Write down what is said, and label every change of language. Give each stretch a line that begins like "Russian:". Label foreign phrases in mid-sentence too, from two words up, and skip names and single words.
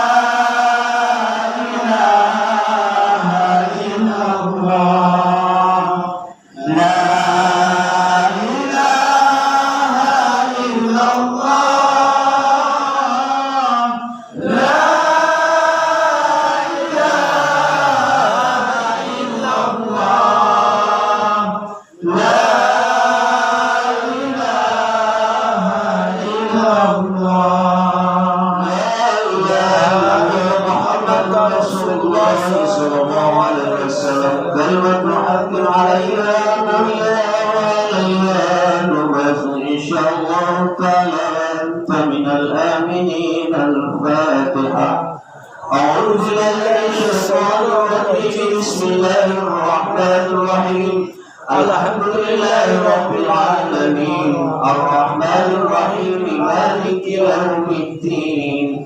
Arabic: إله إلا الله، لا إله إلا الله، لا إله إلا الله، لا إله إلا الله. محمد رسول الله صلى الله عليه وسلم. كلمة حق عليها إن شاء الله تعالى أنت من الآمنين. Al-Fatihah. أعوذ بالله من الشيطان الرجيم. بسم الله الرحمن الرحيم. الحمد لله رب العالمين. الرحمن الرحيم. مالك يوم الدين.